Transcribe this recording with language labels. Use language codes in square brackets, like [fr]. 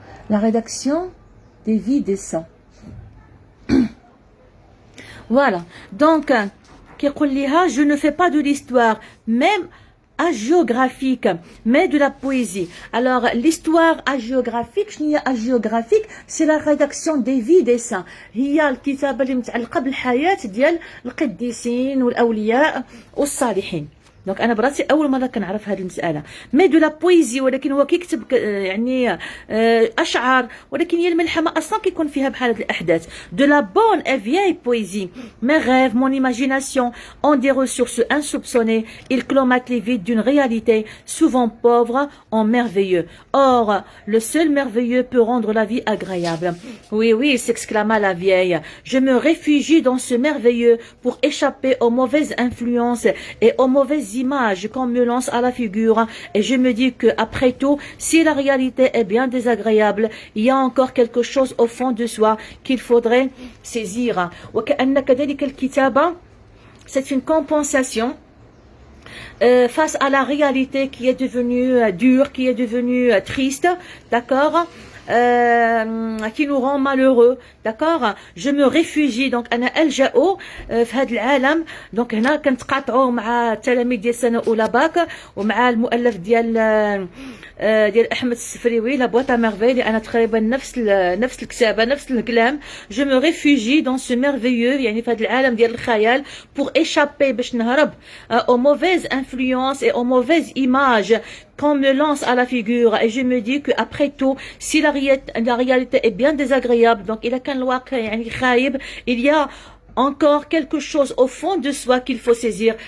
[fr] La rédaction des vies des saints. Voilà. Donc, [ar] كيقول ليها [fr] je ne fais pas de l'histoire même hagiographique mais de la poésie. Alors l'histoire hagiographique [ar] شنو هي [fr] hagiographique؟ c'est la rédaction des vies des saints، [ar] هي الكتابة اللي متعلقة بالحياة ديال القديسين والأولياء والصالحين. دونك انا براسي اول مره كنعرف هذه المساله. [fr] مي دو لا بويزي، [ar] ولكن هو كيكتب يعني اشعار، ولكن هي الملحمه اصلا كيكون فيها بحال هذه الاحداث. [fr] دو لا بون اي فيي بويزي مي ريف مون ايماجيناسيون اون دي ressources insoupçonnées. ils colmatent les vides d'une réalité souvent pauvre en merveilleux. Or le seul merveilleux peut rendre la vie agréable. Oui oui, s'exclama la vieille, je me réfugie dans ce merveilleux pour échapper aux mauvaises influences et aux mauvaises images qu'on me lance à la figure. Et je me dis que après tout, si la réalité est bien désagréable, il y a encore quelque chose au fond de soi qu'il faudrait saisir. [ar] وكأن كذلك الكتابة [fr] c'est une compensation face à la réalité qui est devenue dure, qui est devenue triste, d'accord, qui nous rend malheureux, d'accord. je me réfugie donc [ar] انا الجا في هذا العالم. دونك هنا كنتقاطعوا مع التلاميذ ديال سنه اولى باك ومع المؤلف ديال احمد السفريوي لا بواط ا ميرفي، اللي انا تقريبا نفس الكتابه نفس الكلام. [fr] je me réfugie dans ce merveilleux، [ar] يعني في هذا العالم ديال الخيال، [fr] pour échapper [ar] باش نهرب [fr] aux mauvaises influences et aux mauvaises images qu'on me lance à la figure. Et je me dis que après tout, si la réalité est bien désagréable, donc il a qu'un [ar] الواقع يعني خايب, [fr] il y a encore quelque chose au fond de soi qu'il faut saisir.